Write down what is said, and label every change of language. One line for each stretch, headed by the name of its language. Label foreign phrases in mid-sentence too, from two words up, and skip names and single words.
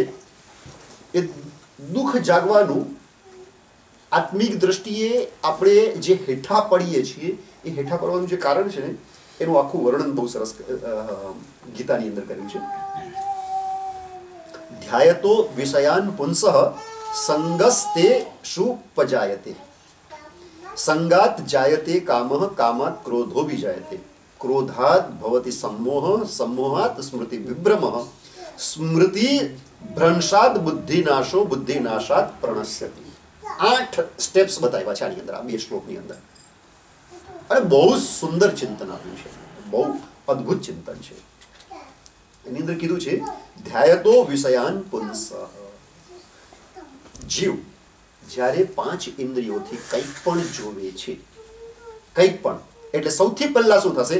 Gujarati: એ દુઃખ જાગવાનું આત્મિક દ્રષ્ટિએ આપણે જે હેઠા પડીએ છીએ એ હેઠા પડવાનું જે કારણ છે ને એનું આખું વર્ણન બહુ સરસ ગીતાની અંદર કર્યું છે.
Sanskrit: ध्यायतो विषयान पुंसः संगस्ते शुपजायते संगात जायते कामः कामात क्रोधो विजायते क्रोधात भवति सम्मोह सम्मोहात स्मृति विभ्रमः स्मृति भ्रंशात बुद्धिनाशो बुद्धिनाशात प्रणश्यति.
Gujarati: 8 સ્ટેપ્સ બતાવ્યા છે આની અંદર, આ 2 શ્લોકની અંદર. અને બહુ સુંદર ચિંતન આપ્યું છે, બહુ અદ્ભુત ચિંતન છે. એની અંદર કીધું છે
Sanskrit: ध्यायतो विषयान पुंसः.
Gujarati: જીવ જ્યારે 5 ઇન્દ્રિયોથી કંઈક પણ જોવે છે, કંઈક પણ, એટલે સૌથી પહેલા શું થશે?